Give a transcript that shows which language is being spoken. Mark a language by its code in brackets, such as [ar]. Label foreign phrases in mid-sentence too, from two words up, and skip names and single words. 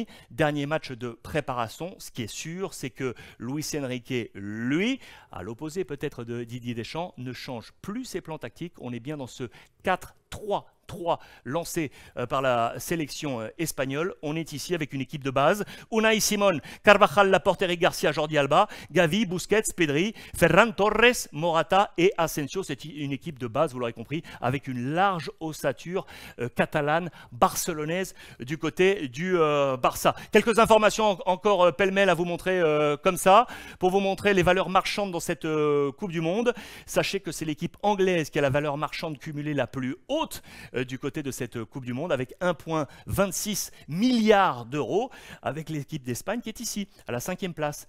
[fr] Dernier match de préparation. Ce qui est sûr, c'est que Luis Enrique, lui, à l'opposé peut-être de Didier Deschamps, ne change plus ses plans tactiques. On est bien dans ce 4-3-3 lancé par la sélection espagnole. On est ici avec une équipe de base. Unai Simón, Carvajal, Laporte, Eric Garcia, Jordi Alba, Gavi, Busquets, Pedri, Ferran Torres, Morata et Asensio. C'est une équipe de base, vous l'aurez compris, avec une large ossature catalane, barcelonaise du côté du Barça. Quelques informations encore pêle-mêle à vous montrer comme ça, pour vous montrer les valeurs marchandes dans cette Coupe du Monde. Sachez que c'est l'équipe anglaise qui a la valeur marchande cumulée la plus haute du côté de cette Coupe du Monde, avec 1,26 milliard d'euros, avec l'équipe d'Espagne qui est ici, à la 5e place.